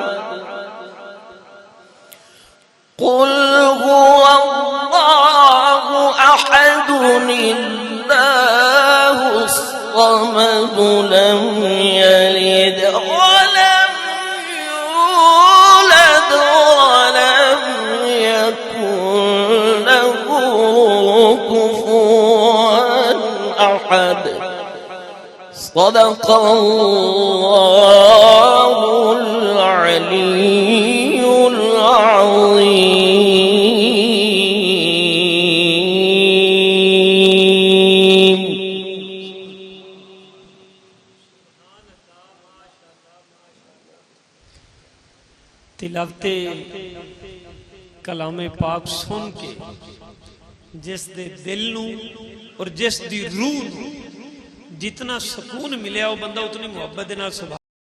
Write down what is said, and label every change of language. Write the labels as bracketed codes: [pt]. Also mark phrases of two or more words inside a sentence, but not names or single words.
[ar] قل هو الله أحد الله الصمد لم يلد ولم يولد ولم يكن له كفوا أحد. صدق الله العلي العظيم. [pa] تلاوتِ کلامِ پاک سن کے جس دے دل نوں اور جس دی روح نوں جتنا سکون ملے وہ بندہ اتنی محبت دے نال